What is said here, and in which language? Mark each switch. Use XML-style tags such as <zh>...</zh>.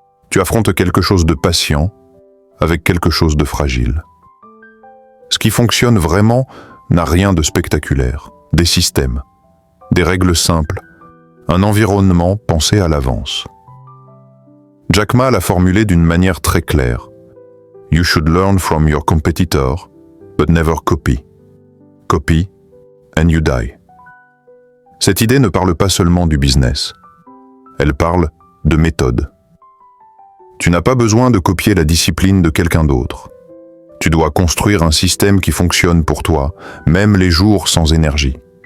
<fr>Tu affrontes quelque chose de patient avec quelque chose de fragile. Ce qui fonctionne vraiment n'a rien de spectaculaire. Des systèmes, des règles simples, un environnement pensé à l'avance. Jack Ma l'a formulé d'une manière très claire.</fr> <en>You should learn from your competitor, but never copy. Copy, and you die.</en> <fr>Cette idée ne parle pas seulement du business. Elle parle de méthode. Tu n'as pas besoin de copier la discipline de quelqu'un d'autre. Tu dois construire un système qui fonctionne pour toi, même les jours sans énergie.</fr>